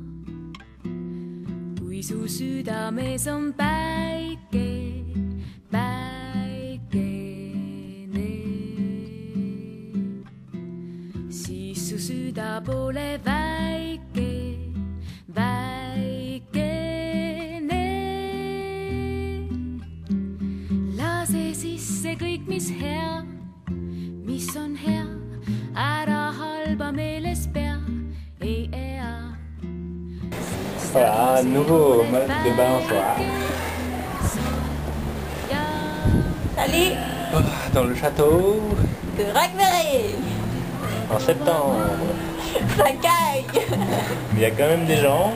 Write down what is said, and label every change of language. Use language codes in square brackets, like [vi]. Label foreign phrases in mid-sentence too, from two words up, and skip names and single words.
[et] Kui su südames on päike, päikene, siis su süda pole väike, väikene. Lase sisse kõik, mis hea, mis on hea, ära halba meeles pea, ei ea. [fr] Voilà, un nouveau mode de balançoire. Salut Dans le château, de Racquerie. en septembre. Ça caille. Mais il y a quand même des gens.